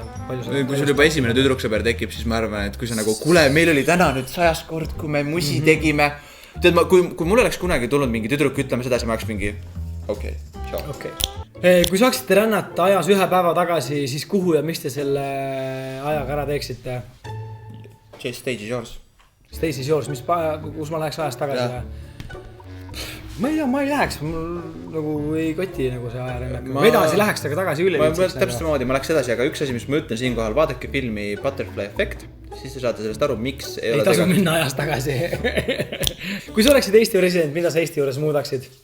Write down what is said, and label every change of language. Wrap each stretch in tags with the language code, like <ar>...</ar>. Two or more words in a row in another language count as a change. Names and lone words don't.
<et>Kui sul juba esimene tüdruksõber tekib, siis ma arvan, et kui sa nagu, kuule, meil oli täna nüüd 100 kord, kui me musi tegime. Tead, kui mul oleks kunagi tulnud mingi tüdruk ütlema seda, siis ma oleks mingi, okei. Kui saaksite rännata ajas 1 päeva tagasi, siis kuhu ja mis te selle ajaga ära teeksite?</et> <en>Stage is yours. Stacy's Yours,</en> <et>kus ma läheks ajas tagasi ja. Ma ei läheks, mul nagu ei koti nagu see ajarännak. Ma edasi läheks taga tagasi üle. Täpselt samamoodi, ma läheks edasi, aga üks asi, mis ma ütlen siinkohal, vaadake filmi Butterfly Effect, siis te saate sellest aru, miks ei tasu minna ajas tagasi. Kui sa oleksid Eesti president, mida sa Eesti juures muudaksid?</et>